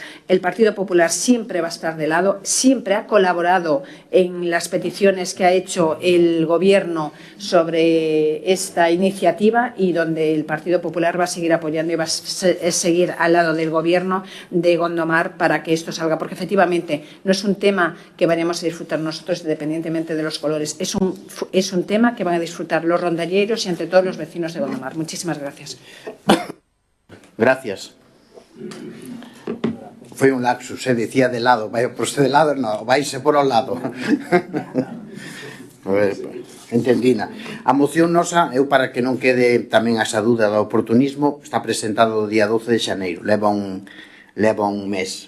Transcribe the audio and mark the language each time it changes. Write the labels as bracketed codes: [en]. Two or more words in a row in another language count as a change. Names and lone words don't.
[es] El Partido Popular siempre va a estar de lado, siempre ha colaborado en las peticiones que ha hecho el Gobierno sobre esta iniciativa y donde el Partido Popular va a seguir apoyando y va a seguir al lado del Gobierno de Gondomar para que esto salga, porque efectivamente no es un tema que vayamos a disfrutar nosotros independientemente de los colores, es un tema que van a disfrutar los rondalleros y ante todo los vecinos de Gondomar. Muchísimas gracias. Gracias. [gl] Foi un lapsus, decía de lado, vai por de lado, no, vaise por ao lado. Entendina. A moción nosa, eu para que non quede tamén esa dúda do oportunismo, está presentado o día 12 de xaneiro, leva un mes.